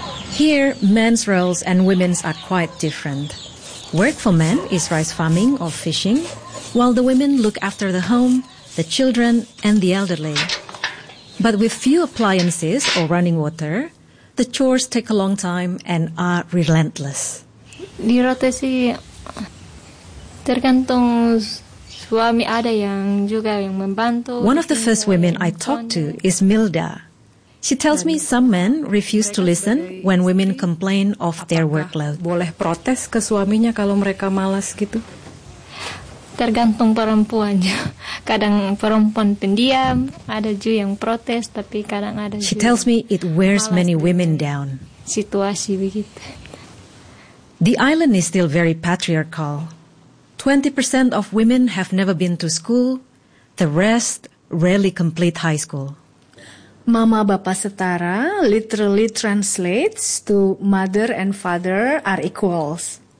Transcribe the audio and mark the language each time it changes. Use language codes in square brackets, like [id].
[en] Here, men's roles and women's are quite different. Work for men is rice farming or fishing, while the women look after the home, the children, and the elderly. But with few appliances or running water, the chores take a long time and are relentless. [id] Di Rote sih tergantung suami ada yang juga yang membantu. [en] One of the first women I talked to is Milda. She tells me some men refuse to listen when women complain of their workload. [id] Boleh protes ke suaminya kalau mereka malas gitu? Tergantung perempuannya. Kadang perempuan pendiam, ada juga yang protes, tapi kadang ada juga. [en] She tells me it wears many women down. [id] Situasi begitu. [en] The island is still very patriarchal. 20% of women have never been to school. The rest rarely complete high school. Mama Bapa Setara literally translates to mother and father are equals.